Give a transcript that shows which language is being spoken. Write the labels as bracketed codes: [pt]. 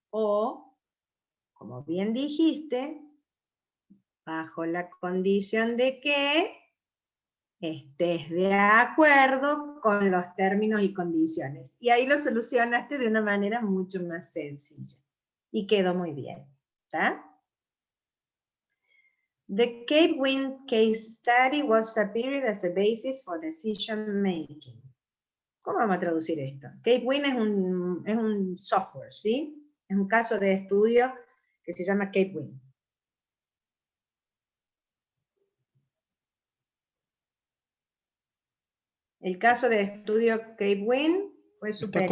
[es] O, como bien dijiste, bajo la condición de que estés de acuerdo con los términos y condiciones. Y ahí lo solucionaste de una manera mucho más sencilla. Y quedó muy bien. ¿Está? [en] The Cape Wind case study was submitted as a basis for decision making. [es] ¿Cómo vamos a traducir esto? Cape Wind es un software, ¿sí? Es un caso de estudio que se llama Cape Wind. El caso de estudio Cape Wind fue superior.